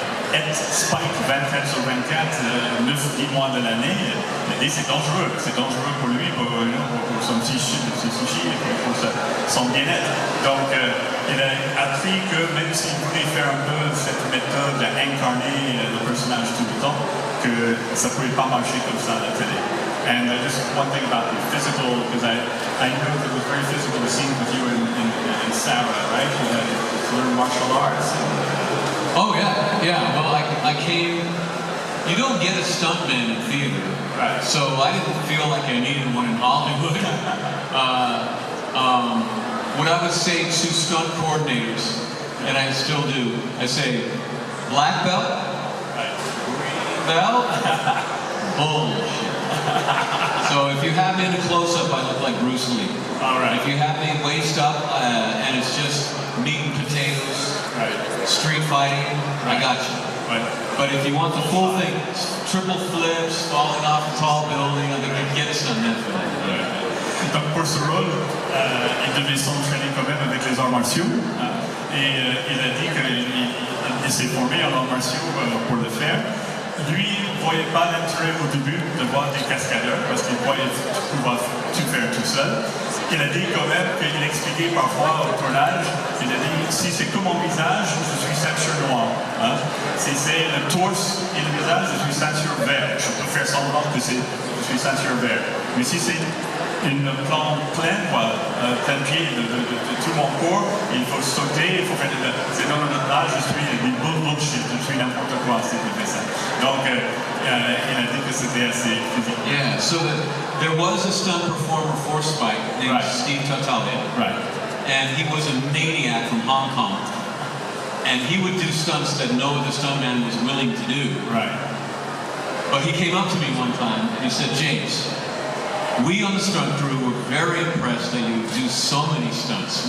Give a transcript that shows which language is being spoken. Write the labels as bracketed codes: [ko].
[fr] Être Spike 24 sur 24, 9-10 mois de l'année, c'est dangereux. C'est dangereux pour lui, pour son psychique, pour son bien-être. Donc, il a appris que même s'il voulait faire un peu cette méthode d'incarner le personnage tout le temps, que ça ne pouvait pas marcher comme ça à la télé. [en] And just one thing about the physical, because I know that it was very physical, the scene with you and Sarah, right? You had to learn martial arts. Oh yeah. Well, I came. You don't get a stuntman in theater, Right. so I didn't feel like I needed one in Hollywood. What I would say to stunt coordinators, and I still do, I say, black belt, Right. green belt, bullshit. So if you have me in a close-up, I look like Bruce Lee. All right. If you have me waist up and it's just meat and potatoes, Right. street fighting, I got you. Right. But if you want the full thing, triple flips, falling off a tall building, I think you can get a stuntman for that. [fr] Donc pour ce rôle, il devait s'entraîner quand même avec les arts martiaux. Et il a dit qu'il s'est formé en arts martiaux pour le faire. Lui, il ne voyait pas l'intérêt au début de voir des cascadeurs parce qu'il croyait pouvoir tout faire tout seul. Il a dit quand même qu'il expliquait parfois au tournage, il a dit si c'est comme mon visage, je suis ceinture noire. Hein? Si c'est le torse et le visage, je suis ceinture vert. Je peux faire semblant que je suis ceinture vert. Mais si c'est une plante pleine, plein pied de tout mon corps, il faut sauter, il faut faire c'est non, là, je suis des bullshit, je suis n'importe quoi, c'est fait ça. Donc, il a dit que c'était assez physique. [en] Yeah, so there was a stunt performer for Spike named Right. Steve Tatalian. Right. And he was a maniac from Hong Kong. And he would do stunts that no other stuntman was willing to do. Right. But he came up to me one time and he said, James, we on the stunt crew were very impressed that you do so many stunts.